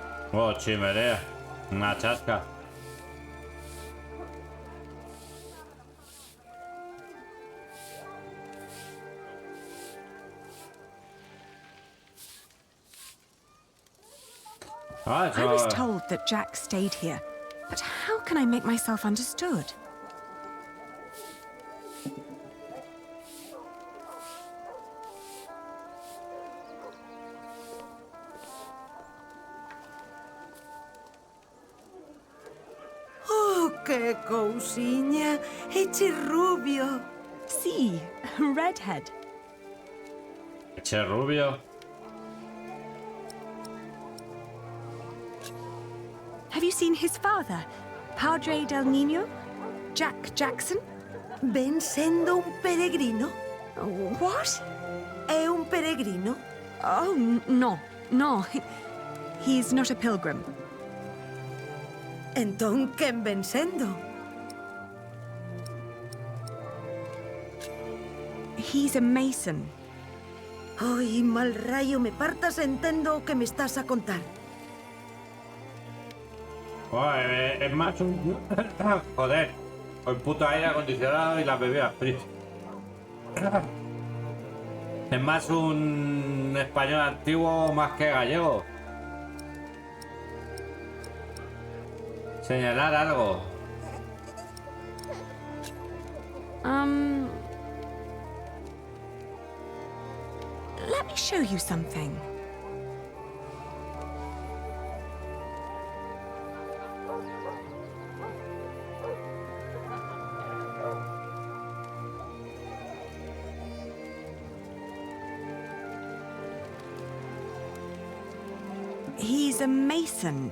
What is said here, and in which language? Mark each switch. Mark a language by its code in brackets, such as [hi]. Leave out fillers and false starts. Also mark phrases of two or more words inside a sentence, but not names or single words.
[es] Oh, chimenea. Una chasca. [en] I was told that Jack stayed here, but how can I make myself understood? [gl] Oh, qué cousiña. Eche rubio. [en] Sí, redhead. [gl] Eche rubio. [en] Have you seen his father, [es] Padre del Niño? Jack Jackson? [gl] Ven sendo un peregrino? [en] What? [gl] É un peregrino? [en] Oh, no. He's not a pilgrim. [gl] Entón, quen ven sendo? [en] He's a mason. [gl] Ai, mal rayo, me partas entendo o que me estás a contar. [es] Es más un... Joder. El puto aire acondicionado y las bebidas frías. Es más un español antiguo más que gallego. Señalar algo. [en] Let me show you something. He's a mason.